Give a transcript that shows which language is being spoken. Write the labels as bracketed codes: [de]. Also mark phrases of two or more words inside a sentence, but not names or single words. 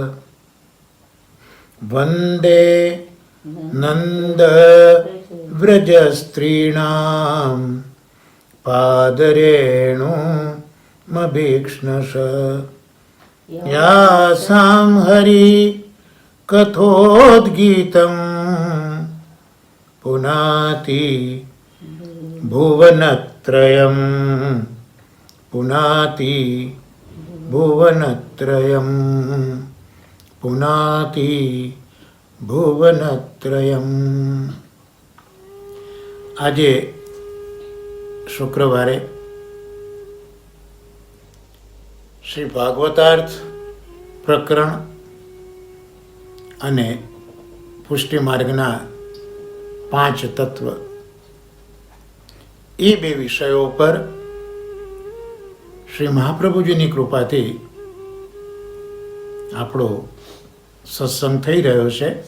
[sa] वन्दे नन्दव्रजस्त्रीणां पादरेणुमभीक्ष्णश यासां हरि कथोद्गीतं पुनाति भुवनत्रयं पुनाति भुवनत्रयं पुनाति भुवनत्रयं। [gu] આજે શુક્રવારે શ્રી ભાગવતાર્થ પ્રકરણ અને પુષ્ટિ માર્ગના 5 તત્વ એ બે વિષયો પર શ્રી મહાપ્રભુજીની કૃપાથી આપણો સત્સંગ થઈ રહ્યો છે.